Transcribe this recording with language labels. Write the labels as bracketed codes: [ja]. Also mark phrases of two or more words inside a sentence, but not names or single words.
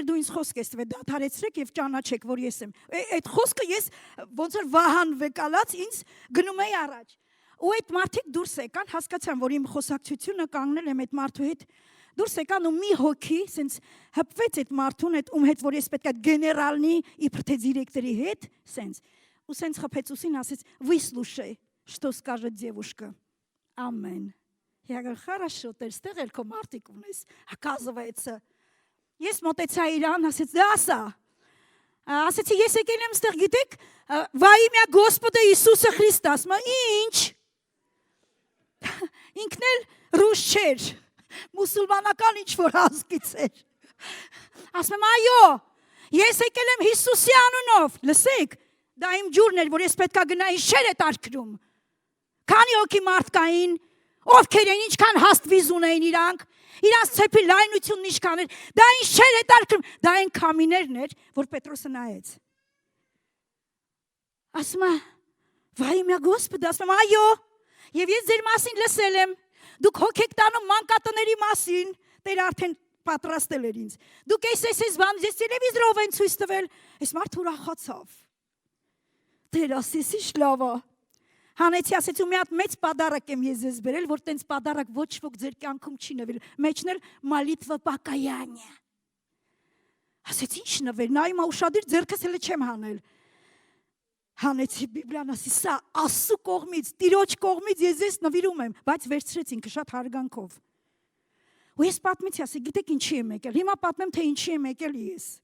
[hy] դու ինձ խոսք ես տվել, դադարեցրեք եւ ճանաչեք, որ ես եմ։ Այդ խոսքը ես ոնց որ վահան վեկալած ինձ գնում էի առաջ։ Ու այդ մարդիկ դուրս եկան, հասկացան, որ իմ խոսակցությունը կանգնել եմ այդ մարդու հետ։ Դուրս եկան ու մի հոգի, սենց հպվեց այդ մարդուն, այդ ում հետ, որ ես պետք է գեներալնի իբր թե դիրեկտորի հետ, սենց։ Ու սենց խփեց ուսին, ասեց, [ru] «Выслушай, что скажет девушка». Ամեն։ Я говорю, хорошо, [hy] Տեր, ստեղ էլ քո մարդիկ ունես, оказывается։ Ես մոտեցա իրան, ասեց, դա ասա։ Ասեցի, ես եկել եմ ստեղ, գիտեք, [ru] во имя Господа Иисуса Христа, [hy] ասում ինչ։ Ինքն էլ ռուս չէր, մուսուլմանական ինչ-որ ազգից էր։ Ասում եմ, այո, ես եկել եմ Հիսուսի անունով, լսեք, դա իմ ջուրն էր, որ ես պետք է գնայի շեր է տարկրում։ Քանի հոգի մարդ կային, ովքեր են, ինչքան հաստ վիզ ունեին իրանց ցեպի լայնությունն ինչքան էր, դա ինչ շեր է տարկրում, դա այն քամիներն էր, որ Պետրոսը նայեց։ Ասում է, [ru] во имя Господа, [hy] ասում եմ, այո, եւ ես ձեր մասին լսել եմ, դուք հոգ եք տանում մանկատների մասին, Տեր արդեն պատրաստել էր ինձ։ Դուք այս բան, ես տելևիզորով են ցույց տվել, այս մարդը ուրախացավ։ Տեր ասես ի՞նչ լավ է։ Հանեցի ասեց ու մի հատ մեծ պադարակ եմ ես ձեզ բերել, որ տենց պադարակ ոչ ոք ձեր կյանքում չի նվիրել։ Մեջն էլ [ru] молитва покаяния։ [hy] Ասեց ի՞նչ նվեր, նայում ուշադիր ձեռքս էլ չեմ հանել։ Հանեցի Բիբլիան ասի սա Աստծո կողմից, Տիրոջ կողմից ես ձեզ նվիրում եմ, բայց վերցրեց ինքը շատ հարգանքով։ Ու ես պատմեցի, ասի գիտեք ինչի եմ եկել։ Հիմա պատմեմ թե ինչի եմ եկել ես։